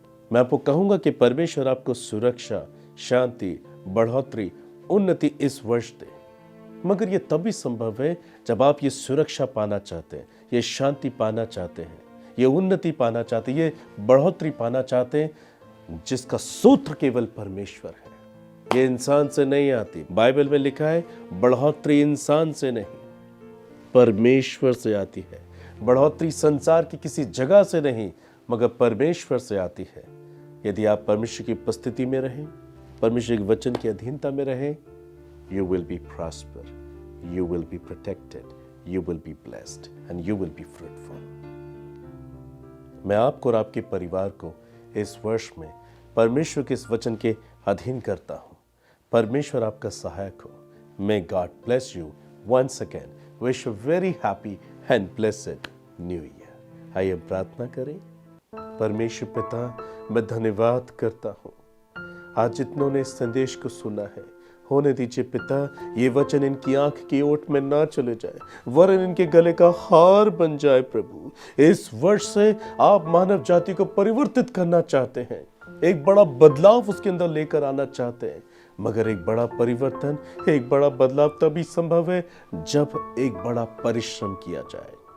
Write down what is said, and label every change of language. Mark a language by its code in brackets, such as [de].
[hi] मैं आपको कहूंगा कि परमेश्वर आपको सुरक्षा, शांति, बढ़ोतरी, उन्नति इस वर्ष दे, मगर यह तभी संभव है जब आप ये सुरक्षा पाना चाहते हैं, ये शांति पाना चाहते हैं, ये उन्नति पाना चाहते हैं, ये बढ़ोतरी पाना चाहते हैं, जिसका सूत्र केवल परमेश्वर है। ये इंसान से नहीं आती। बाइबल में लिखा है, बढ़ोतरी इंसान से नहीं, परमेश्वर से आती है। बढ़ोतरी संसार की किसी जगह से नहीं, मगर परमेश्वर से आती है। यदि आप परमेश्वर की उपस्थिति में रहें, परमेश्वर के वचन की अधीनता में रहें, [en] you will be prosper, you will be protected, you will be blessed and you will be fruitful। [hi] मैं आपको और आपके परिवार को इस वर्ष में परमेश्वर के इस वचन के अधीन करता हूं। परमेश्वर आपका सहायक हो। [en] May God bless you once again. Wish you very happy and blessed new year। [hi] आइए प्रार्थना करें। परमेश्वर पिता, मैं धन्यवाद करता हूं आज जितनों ने इस संदेश को सुना है। होने दीजिए पिता, ये वचन इनकी आंख की ओट में ना चले जाए, वरन इनके गले का हार बन जाए। प्रभु, इस वर्ष से आप मानव जाति को परिवर्तित करना चाहते हैं, एक बड़ा बदलाव उसके अंदर लेकर आना चाहते हैं, मगर एक बड़ा परिवर्तन, एक बड़ा बदलाव तभी संभव है जब एक बड़ा परिश्रम किया जाए।